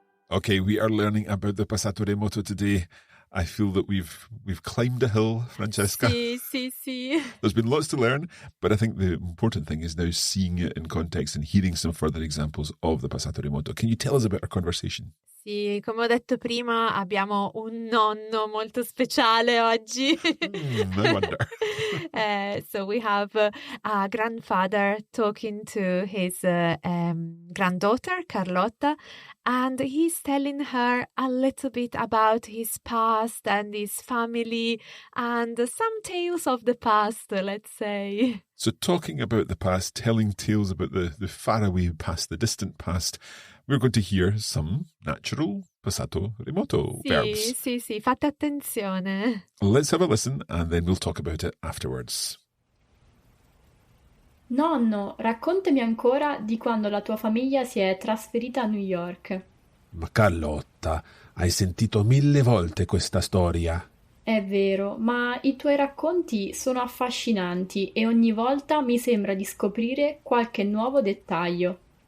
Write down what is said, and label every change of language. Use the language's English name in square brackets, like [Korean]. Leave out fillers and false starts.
[English] Okay, we are learning about the passato remoto today. I feel that we've climbed a hill, Francesca. [Italian] Sì, sì, sì. [English] There's been lots to learn, but I think the important thing is now seeing it in context and hearing some further examples of the passato remoto. Can you tell us about our conversation? [Italian] Sì, come ho detto prima, abbiamo un nonno molto speciale oggi. [English] I wonder. So we have a grandfather talking to his granddaughter, Carlotta, and he's telling her a little bit about his past and his family and some tales of the past, let's say. So talking about the past, telling tales about the faraway past, the distant past, we're going to hear some natural passato remoto verbs. [Italian] Sì, sì, fate attenzione. [English] Let's have a listen and then we'll talk about it afterwards. [Italian] Nonno, raccontami ancora di quando la tua famiglia si è trasferita a New York. Ma Carlotta, hai sentito 1000 volte questa storia. È vero, ma i tuoi racconti sono affascinanti e ogni volta mi sembra di scoprire qualche nuovo dettaglio.